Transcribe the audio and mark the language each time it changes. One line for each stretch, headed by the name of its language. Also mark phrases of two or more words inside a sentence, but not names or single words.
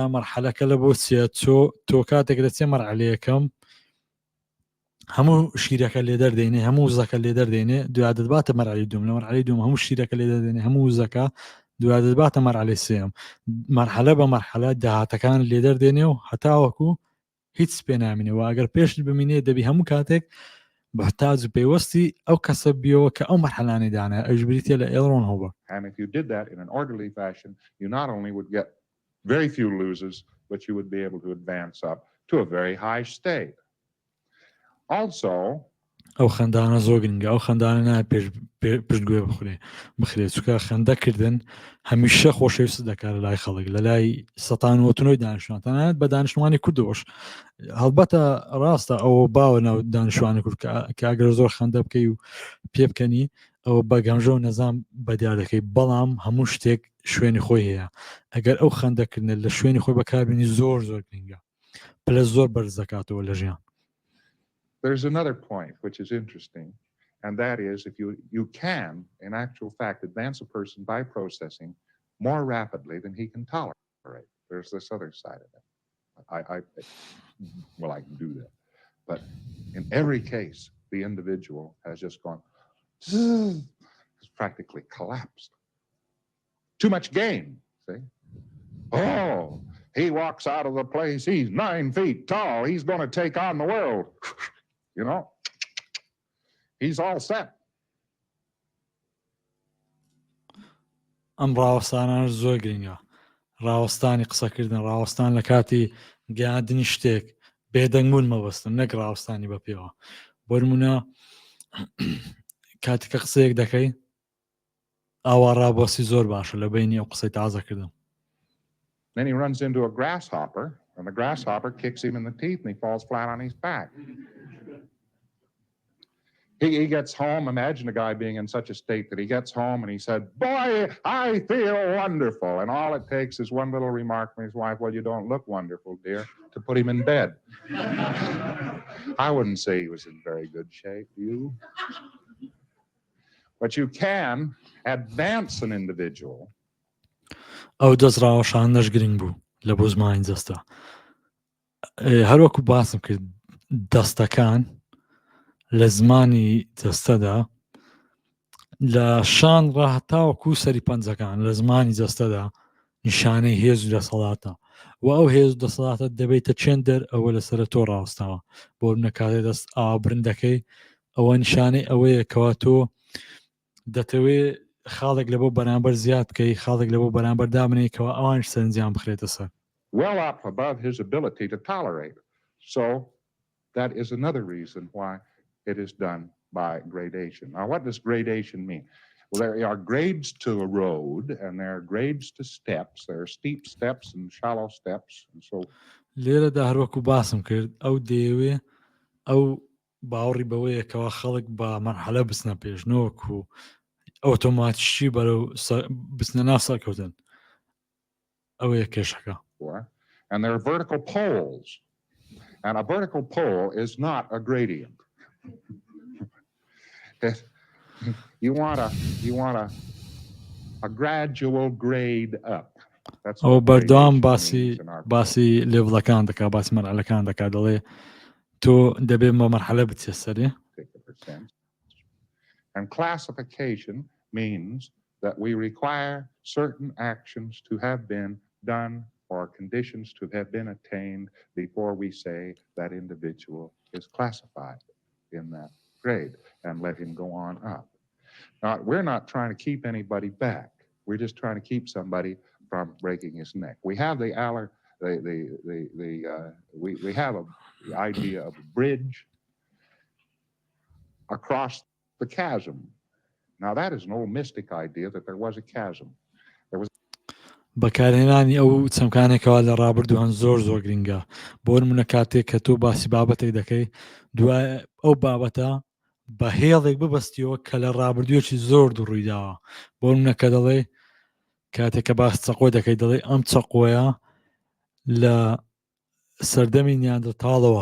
Central Kurdish: مەرحەلەکە لە بۆ چیە تۆ کاتێک لە چێ مەرحەلەیەکەم هەموو شیرەکە لێ دەردێنێ هەموو زەکە لێ دەردێنێ دوای دەباتە مەرحەلەی دوم لە مەرحەلەی دوم هەموو شیرەکە لێ دەردێنێ هەموو زەکە دوای دەباتە مەرحەلەی سێم مەرحەلە بە مەرحەلە داهاتەکان لێ دەردێنێ و هەتاوەکو هیچ پێ نامینەوە ئەگەر پێش ببینێ دەبی هەموو کاتێک بەحتاج پێوەستی ئەو کەسە بیەوە کە ئەو مەرحەلانی دانا ئەوش بریتە لە ئێڵڕۆن هۆبەر.
English: And if you did that in an orderly fashion, you not only would get very few losers, but you would be able to advance up to a very high state. Also,
Central Kurdish: ئەو خەندانە زۆر گرنگە ئەو خەندانە نایە پشتگوێ بخرێ چکە خەندەکردن هەمیشە خۆشەویست دەکات لە لای خەڵک لە لای سەتان وتنەوەی دانیشتوان تەنانەت بە دانیشتوانی کوردەوەش هەڵبەتە ڕاستە ئەوە باوە ناو دانیشتوانی کورد کە ئەگەر زۆر خەندە بکەی و پێ بکەنی ئەوە بەگەمژە و نەزان بەدیار دەکەی بەڵام هەموو شتێک شوێنی خۆی هەیە ئەگەر ئەو خەندەکردن لە شوێنی خۆی بەکاربێنی زۆر زۆر گرنگە پلە زۆر بەرز دەکاتەوە لە ژیان.
English: There's another point which is interesting, and that is if you can, in actual fact, advance a person by processing more rapidly than he can tolerate. There's this other side of it. I can do that. But in every case, the individual has just gone, has practically collapsed. Too much gain, see? Oh, he walks out of the place, he's 9 feet tall, he's going to take on the world. You know, he's all set.
Central Kurdish: ئەم ڕاوەستانە زۆر گرنگە ڕاوەستانی قسەکردن ڕاوەستان لە کاتی گەیاندنی شتێک بێدەنگبوون مەبەستن نەک ڕاوەستانی بە پێوە بۆ نمونە کاتێککە قسەیەک دەکەی ئاوا ڕابۆسی زۆر باشە لە بینی ئەو قسەی تازەکردن.
English: Then he runs into a grasshopper and the grasshopper kicks him in the teeth and he falls flat on his back. He gets home, imagine a guy being in such a state that he gets home and he said, boy, I feel wonderful. And all it takes is one little remark from his wife, well, you don't look wonderful, dear, to put him in bed. I wouldn't say he was in very good shape, you? But you can advance an individual.
Central Kurdish: ئەو دەستڕاوەشانەش گرنگ بوو لە بۆ زمانی جەستە هەروەکو باسم کرد دەستەکان لە زمانی جەستەدا لە شان ڕاهتاوەکو سەری پەنجەکان لە زمانی جەستەدا نیشانەی هێز و دەسەڵاتە و ئەو هێز و دەسەڵاتە دەبێتە چێن دەر ئەوە لەسەر تۆ ڕاوەستاوە بۆ نەکاتێ دەست ئابرندەکەی ئەوە نیشانەی ئەوەیە کەوا تۆ دەتەوێت خاڵێک لە بۆ بەرامبەر زیاد بکەی خاڵێک لە بۆ بەرامبەر دابنێیکەوە ئەوانش سەرنجیان بخرێتە سەر
English: well up above his ability to tolerate. So that is another reason why it is done by gradation. Now, what does gradation mean? Well, there are grades to a road and there are grades to steps. There are steep steps and shallow steps. And so
Central Kurdish: لێرەدا هەروەکو باسم کرد ئەو دەیەوێ ئەو باوەڕی بەوەیە کەوا خەڵک بە مەرحەلە بچنە پێشنەوەکو ئۆتۆماتیشی بەرەو بچنە ناو سەرکەوتن ئەوەیە کێشەکە.
English: And there are vertical poles. And a vertical pole is not a gradient. You want a gradual grade up. That's
Central Kurdish: ئەو
English: what
Central Kurdish: بەردەوام
English: gradation
Central Kurdish: باسی
English: means in our
Central Kurdish: باسی لێڤڵەکان دەکا باسی مەرحەلەکان دەکا دەڵێ تۆ دەبێ بە مەرحەلە بچێ سەرێ
English: particular sense. And classification means that we require certain actions to have been done or conditions to have been attained before we say that individual is classified in that grade and let him go on up. Now, we're not trying to keep anybody back. We're just trying to keep somebody from breaking his neck. We have the idea of a bridge across the chasm. Now, that is an old mystic idea that there was a chasm.
Central Kurdish: بەکارهێنانی ئەو چەمکانێکەوە لە ڕابردووان زۆر زۆر گرنگە بۆ نمونە کاتێک کە تۆ باسی بابەتێک دەکەی دوای ئەو بابەتە بە هێڵێک ببەستیەوە کە لە ڕابردوویەکی زۆر دوڕوویداوە بۆ نمونە کە دەڵێ کاتێک کە باس چەقۆ دەکەی دەڵێ ئەم چەقۆیە لە سەردەمی نیاندرتاڵەوە